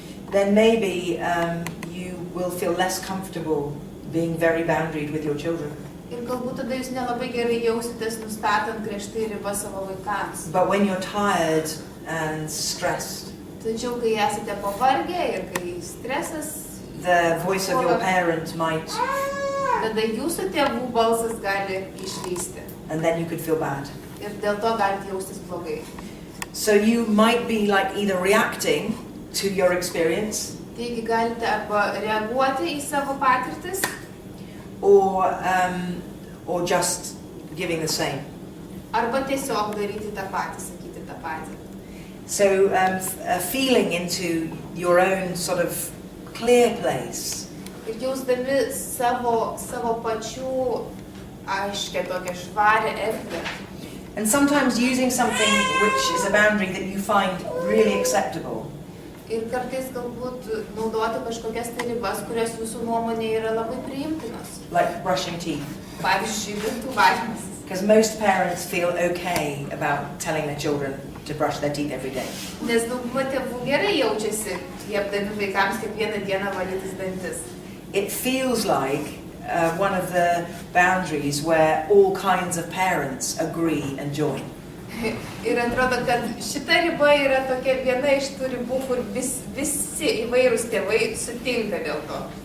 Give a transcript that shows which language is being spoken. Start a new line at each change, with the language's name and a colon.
English: then maybe you will feel less comfortable being very boundaried with your children.
Lithuanian: ir galbūt tada jūs nelabai gerai jausitės nustatant griežtai ribas savo vaikams.
English: But when you're tired and stressed,
Lithuanian: Tačiau, kai esate pavargę ir kai stresas,
English: the voice of your parent might,
Lithuanian: tada jūsų tėvų balsas gali išlysti.
English: and then you could feel bad.
Lithuanian: Ir dėl to galite jaustis blogai.
English: So you might be like either reacting to your experience
Lithuanian: Taigi galite arba reaguoti į savo patirtis,
English: or just giving the same.
Lithuanian: arba tiesiog daryti tą patį, sakyti tą patį.
English: So feeling into your own sort of clear place.
Lithuanian: Ir jausdami savo pačių aiškę tokią švarę erdvę.
English: And sometimes using something which is a boundary that you find really acceptable.
Lithuanian: Ir kartais galbūt naudoti kažkokias tai ribas, kurios jūsų nuomonė yra labai priimtinos.
English: Like brushing teeth.
Lithuanian: Pavyzdžiui, dantų valymas.
English: Because most parents feel okay about telling their children to brush their teeth every day.
Lithuanian: Nes dauguma tėvų gerai jaučiasi, liepdami vaikams kiekvieną dieną valytis dantis.
English: It feels like one of the boundaries where all kinds of parents agree and join.
Lithuanian: Ir atrodo, kad šita riba yra tokia viena iš tų ribų, kur visi įvairūs tėvai sutinka dėl to.